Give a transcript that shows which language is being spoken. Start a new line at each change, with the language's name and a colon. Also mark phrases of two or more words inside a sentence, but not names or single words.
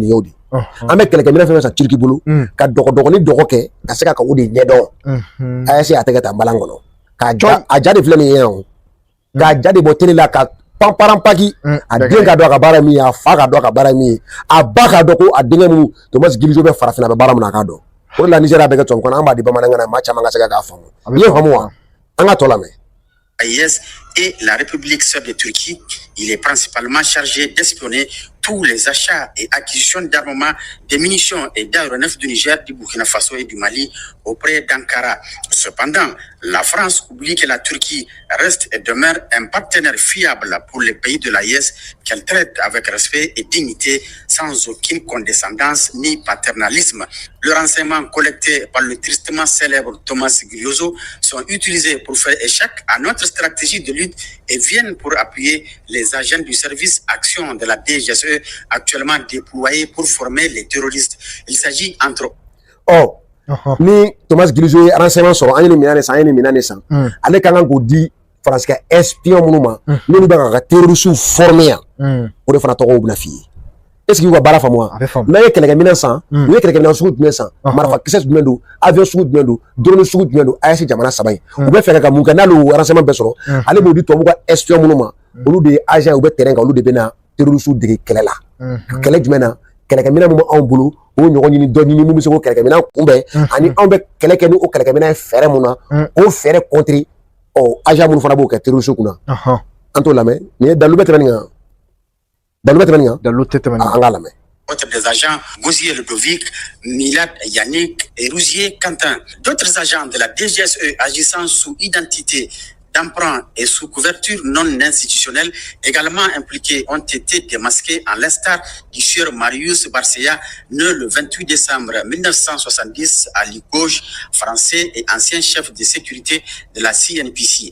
Bambara: nin y'o de an bɛ kɛlɛkɛminɛn fɛn fɛn san Turki bolo ka dɔgɔdɔgɔni dɔgɔ kɛ ka se ka o de ɲɛdɔn AES a tɛ kɛ taa balan kɔnɔ k'a ja de filɛ nin ye yan o k'a ja de bɔ télé la ka panparanpaki a den ka dɔn a ka baara min ye a fa ka dɔn a ka baara min ye a ba ka dɔn ko a denkɛ minnu Thomas Gliozo bɛ farafinna a bɛ baara min na a k'a dɔn o de la Nigeria bɛ kɛ tubabu kan na an b'a di bamanankan na maa caman ka se k'a faamu i ye faamu wa an ka tɔ lamɛn.
French: AIS et la République sœur de Turquie, il est principalement chargé d'espionner tous les achats et acquisitions d'armements, de munitions et d'aéronefs du Niger, du Burkina Faso et du Mali auprès d'Ankara. Cependant, la France oublie que la Turquie reste et demeure un partenaire fiable pour les pays de l'AIS qu'elle traite avec respect et dignité sans aucune condescendance ni paternalisme. Le renseignement collecté par le tristement célèbre Thomas Gliozo sont utilisés pour faire échec à notre stratégie de lutte et viennent pour appuyer les agents du service action de la DGSE actuellement déployés pour former les terroristes. Il s'agit entre
Bambara: ni Thomas Gliozo ye renseignement sɔrɔ an ye nin minɛn de san an ye nin minɛn de san ale ka kan k'o di France ka espion minnu ma n'olu bɛ ka
French: terroristes former
Bambara: yan o de fana tɔgɔw bɛna f'i ye
French: est-ce que
Bambara: y'u ka baara faamu wa n'a ye kɛlɛkɛminɛn san u ye kɛlɛkɛminɛn sugu jumɛn san marifakisɛ jumɛn don avion sugu jumɛn don drone sugu jumɛn don AES jamana saba in u bɛ fɛ ka mun kɛ n'ale y'o renseignement bɛɛ sɔrɔ ale b'o di tubabuw ka espion minnu ma olu de ye agent u bɛ terrain kan olu de bɛ na terroristes dege kɛlɛ la kɛlɛ jumɛn na kɛlɛkɛminɛn mun b'anw bolo o ɲɔgɔn ɲini dɔ ɲini mun bɛ se k'o kɛlɛkɛminɛn kunbɛn ani anw bɛ kɛlɛ kɛ ni o kɛlɛkɛminɛn ye fɛɛrɛ mun na o fɛɛrɛ contrer agent minnu fana b'o kɛ terroristes kunna an t'o lamɛn nin ye dalu bɛ tɛmɛ nin kan dalu bɛ tɛmɛ nin kan dalu tɛ tɛmɛ nin kan an k'a lamɛn.
French: des agents Gosier Ludovic, Milad Yannick et Rousier Quentin. D'autres agents de la DGSE agissant sous identité d'emprunt et sous couverture non institutionnelle également impliqués ont été démasqués à l'instar du sieur Marius Barcea, né le 28 décembre 1970 à Limoges, français et ancien chef de sécurité de la CNPC.